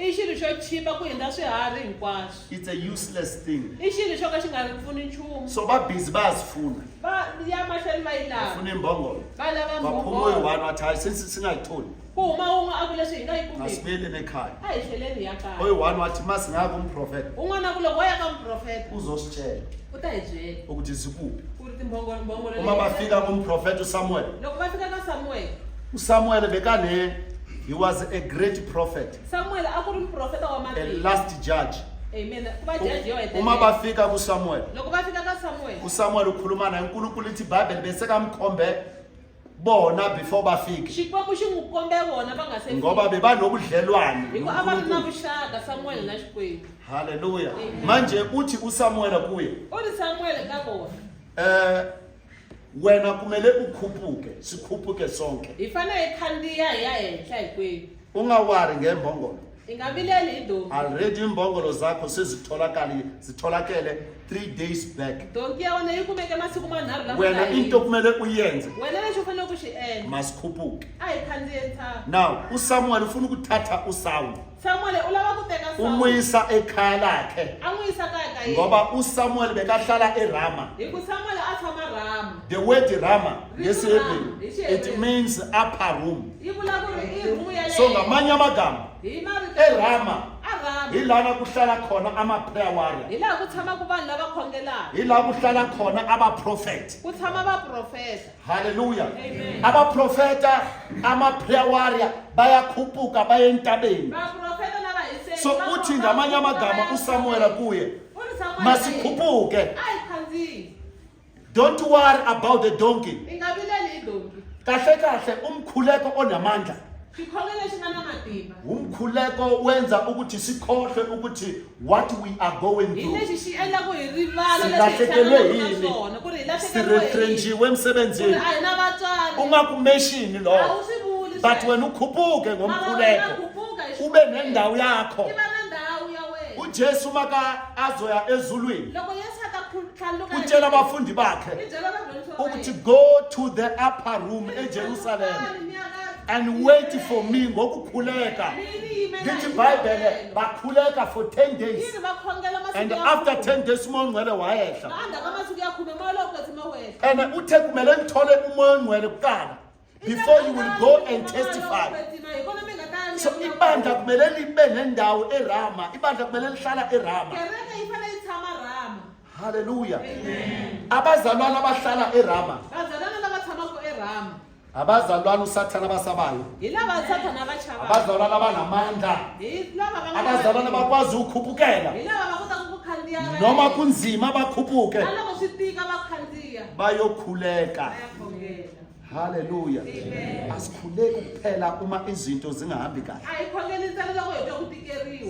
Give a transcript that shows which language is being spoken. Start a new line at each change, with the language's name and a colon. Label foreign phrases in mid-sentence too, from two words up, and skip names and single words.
Tsonga: I xilo xo chipa ku hindza swiharhi hinkwaswo.
English: It's a useless thing.
Tsonga: I xilo xo ka xi nga ri pfuni nchumu.
Zulu: So va busy bayazifuna.
Tsonga: Va ya mahlweni va yi lava.
Zulu: Funa imbongolo.
Tsonga: Va lava
Zulu: Baphume
Tsonga: mbhongolo.
Zulu: one wathi hayi singayitholi.
Tsonga: Ku huma wun'we a ku leswi hi nga yi kumeki.
Zulu: Asibuyeleni ekhaya.
Tsonga: A hi tlheleni ya kaya.
Zulu: Oyi-one wathi masingaya kumprofeta
Tsonga: Un'wana ku loko wa ya ka muprofeta
Zulu: uzositshela
Tsonga: u ta hi byela
Zulu: ukuthi zikuphi.
Tsonga: ku ri timbhongolo
Zulu: Uma bafika kumprofeta uSamuel.
Tsonga: loko va fika ka Samuel.
English: uSamuel he was a great prophet, Samuel a ku ri muprofeta wa a matiko. last judge.
Tsonga: Amen. Ku va jaji yo
Zulu: Uma
Tsonga: hetelela.
Zulu: bafika kuSamuel,
Tsonga: Loko va fika ka Samuel.
Zulu: uSamuel ukhuluma naye uNkulunkulu ithi iBhayibheli bese kamkhombe bona before bafike
Tsonga: Xikwembu xi n'wi kombe vona va nga se
Zulu: ngoba
Tsonga: fika.
Zulu: bebanobudlelwane
Tsonga: Hi ku a va ri na
Zulu: noNkulunkulu.
Tsonga: vuxaka Samuel na Xikwembu. Hallelujah. Amen.
Zulu: Manje uthi uSamuel kuye
Tsonga: U ri Samuel ka vona.
Zulu: wena kumele ukhuphuke sikhuphuke sonke
Tsonga: Hi fane hi khandziya hi ya henhla hinkwenu.
Zulu: ungawari ngembongolo.
Tsonga: Hi nga vileli hi donki.
Zulu: Already imbongolo zakho zitholakele 3
English: days back.
Tsonga: Donki ya wena yi kumeke masiku manharhu lama Wena nga
Zulu: into
Tsonga: hundza.
Zulu: kumele uyenze
Tsonga: Wena lexi u fanele ku xi endla.
Zulu: masikhuphuke.
Tsonga: A hi khandziye ntshava.
Zulu: Now uSamuel ufuna ukuthatha uSaul
Tsonga: Samuel u lava ku teka Saul.
Zulu: umuyisa ekhaya lakhe
Tsonga: A n'wi yisa kaya ka yena.
Zulu: ngoba uSamuel bekahlala eRama.
Tsonga: Hi ku Samuel a tshama Rama.
English: The word Rama
Tsonga: Rito
Zulu: ngesihebrew
Tsonga: Rama,
English: it means upper room.
Tsonga: Yi vula ku ri i rumu ya le So henhla.
Zulu: ngamanye amagama
Tsonga: Hi marito
Zulu: eRama
Tsonga: a Rama.
Zulu: ilana kuhlala khona ama-prayer warrior,
Tsonga: Hi laha ku tshamaka vanhu lava khongelaka.
Zulu: ila kuhlala khona abaprofeti.
Tsonga: Ku tshama vaprofeta. Hallelujah. Amen.
Zulu: Abaprofeta ama-prayer warrior bayakhuphuka baye entabeni.
Tsonga: Vaprofeta na vahiseki.
Zulu: So uthi ngamanye amagama uSamuel kuye
Tsonga: U ri Samuel.
Zulu: masikhuphuke.
Tsonga: A hi khandziyi.
English: Don't worry about the donkey.
Tsonga: Hi nga vileli hi donki.
Zulu: Kahle kahle umkhuleko onamandla.
Tsonga: Xikhongelo lexi nga na matimba.
Zulu: Umkhuleko wenza ukuthi sikhohlwe ukuthi
English: what we are going
Tsonga: Hi
English: through.
Tsonga: lexi xi endla ku hi rivala
Zulu: Silahlekelwe
Tsonga: leswi hi
Zulu: yini?
Tsonga: hlanganaka na swona. Ku ri hi lahlekeriwe hi yini.
Zulu: Siretrenjiwe
Tsonga: Ku ri
Zulu: emsebenzini.
Tsonga: a hi na vatswari.
Zulu: Ungakumeshini
Tsonga: A
Zulu: lo.
Tsonga: wu swi vuli But sweswo.
Zulu: wena ukhuphuke
Tsonga: Mara wena
Zulu: ngomkhuleko.
Tsonga: khuphuka hi
Zulu: Ube
Tsonga: xikhongelo.
Zulu: nendawo yakho.
Tsonga: Iba na ndhawu ya wena.
Zulu: uJesu maka azoya ezulwini
Tsonga: Loko Yesu a ta hlaluka
Zulu: utshela abafundi bakhe
Tsonga: hi byela vadyondzisi va
Zulu: ukuthi
Tsonga: yena.
English: go to the upper room eJerusalem and wait for me ngokukhuleka.
Zulu: Lithi iBhayibheli bakhuleka
English: for 10 days
Tsonga: Yini va khongela masiku and ya after khume.
Zulu: 10 days umoya ongcwele wayehla.
Tsonga: Ngaphandle ka masiku ya khume moya lowu nga tshama wehla.
Zulu: And uthe kumele ngithole umoya ongcwele kuqala
English: before you will go and testify.
Zulu: So ibandla kumele libe nendawo eRama, ibandla kumele lihlala eRama.
Tsonga: Kereke yi fanele yi tshama Rama. Hallelujah. Amen.
Zulu: Abazalwane abahlala eRama,
Tsonga: Vazalwana lava tshamaka eRama.
Zulu: abazalwane uSathana abasabayo,
Tsonga: Hi lava Sathana va chavaka.
Zulu: abazalwane abanamandla,
Tsonga: Hi lava va nga
Zulu: abazalwane
Tsonga: na
Zulu: bakwazi ukukhuphukela
Tsonga: Hi lava va kotaka ku khandziya.
Zulu: noma kunzima bakhuphuke
Tsonga: Na loko swi tika va khandziya.
Zulu: bayokhuleka.
Tsonga: Va ya khongela. Hallelujah. Amen.
Zulu: Asikhuleki kuphela uma izinto zingahambi kahle.
Tsonga: A hi khongeli ntsena loko hi twa ku tikeriwa.